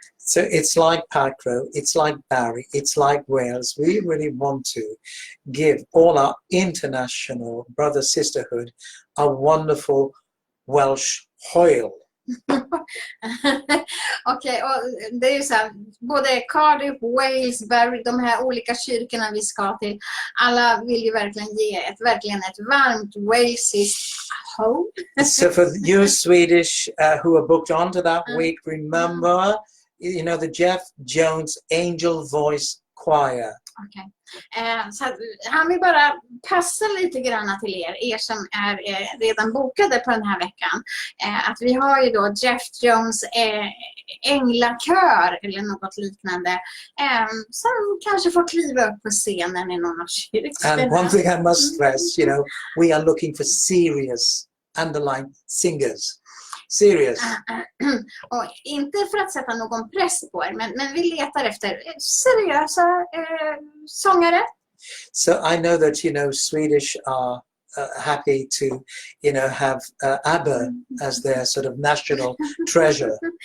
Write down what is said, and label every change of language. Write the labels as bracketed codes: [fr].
[en] So it's like Parkgrove, it's like Barry, it's like Wales. We really want to give all our international brother-sisterhood a wonderful Welsh hoil. [sv] Okej, och det är ju så här, både Cardiff, Wales, Barry, de här olika kyrkorna vi ska till, alla vill ju verkligen ge ett varmt walesiskt hope. [en] So for you Swedish who are booked onto that week, remember, the Jeff Jones Angel Voice Choir. Okay. [sv] Så han vill bara passa lite grann till er som är redan bokade på den här veckan. Att vi har ju då Jeff Jones änglakör eller något liknande som kanske får kliva upp på scenen i någon av kyrkorna. [en] And one thing I must stress, we are looking for serious underlying singers. Serious. [sv] Och inte för att sätta någon press på er, men vi letar efter seriösa sångare. [en] So I know that Swedish are happy to have ABBA as their sort of national treasure.